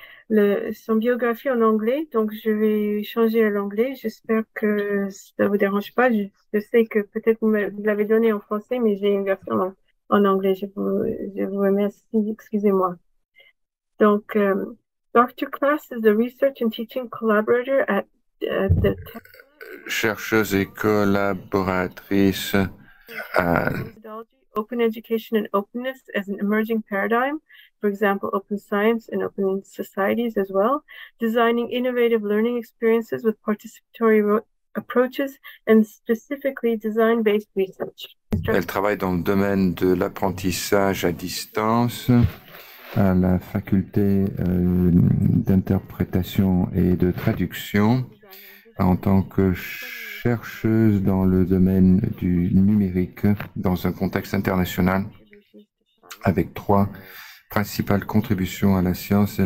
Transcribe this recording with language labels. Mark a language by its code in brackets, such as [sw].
[fr] son biographie en anglais, donc je vais changer à l'anglais. J'espère que ça vous dérange pas. Je sais que peut-être vous l'avez donné en français, mais j'ai une version en anglais. Je vous remercie. Excusez-moi. Donc, Dr. [en] Class is the research and teaching collaborator at the [fr] Chercheuse et collaboratrice à [en] methodology, open education and openness as an emerging paradigm, for example, open science and open societies as well, designing innovative learning experiences with participatory approaches and specifically design-based research. [fr] Elle travaille dans le domaine de l'apprentissage à distance à la faculté d'interprétation et de traduction en tant que chercheuse dans le domaine du numérique dans un contexte international avec 3 principales contributions à la science.